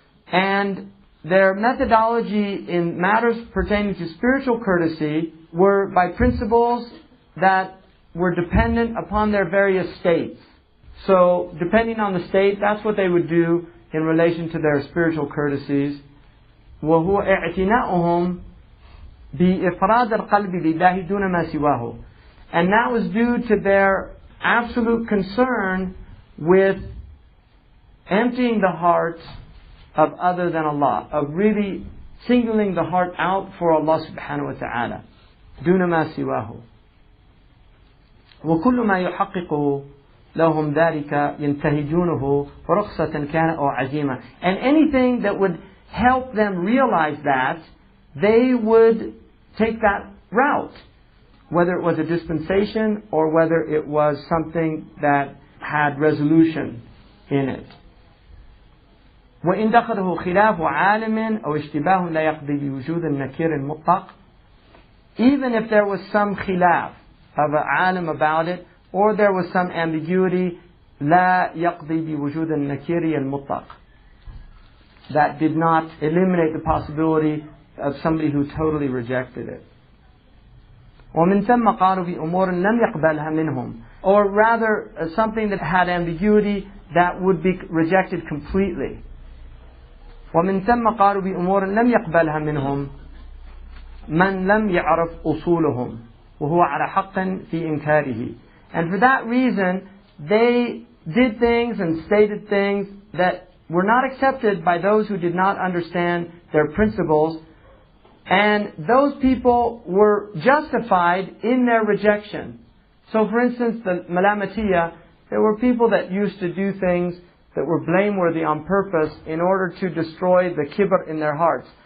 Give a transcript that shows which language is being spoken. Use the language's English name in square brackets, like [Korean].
[English] And their methodology in matters pertaining to spiritual courtesy were by principles that were dependent upon their various states. So, depending on the state, that's what they would do in relation to their spiritual courtesies. [Arabic] وهو اعتناؤهم بإفراد القلب لله دون ما سواه. [English] And that was due to their absolute concern with emptying the heart of other than Allah, of really singling the heart out for Allah subhanahu wa ta'ala. [Arabic] دون ما سواه. وكل ما يحقق لهم ذلك ينتهجونه رخصة كان أو عزيمة. [English] And anything that would help them realize that, they would take that route. Whether it was a dispensation or whether it was something that had resolution in it. [Arabic] وإن دخله خلاف عالم أو اشتباه لا يقضي بوجود النكير المطلق. [English] Even if there was some khilaf of an alim about it, or there was some ambiguity, [Arabic] لا يقضي بوجود النكير المطلق. [English] That did not eliminate the possibility of somebody who totally rejected it. [Arabic] ومن ثم قالوا بأمور لم يقبلها منهم. [English] Or rather, something that had ambiguity that would be rejected completely. [Arabic] ومن ثم قالوا بأمور لم يقبلها منهم من لم يعرف أصولهم وهو على حق في إنكاره. [English] And for that reason, they did things and stated things that were not accepted by those who did not understand their principles, and those people were justified in their rejection. So for instance, the Malamatiyah, there were people that used to do things that were blameworthy on purpose in order to destroy the kibr in their hearts.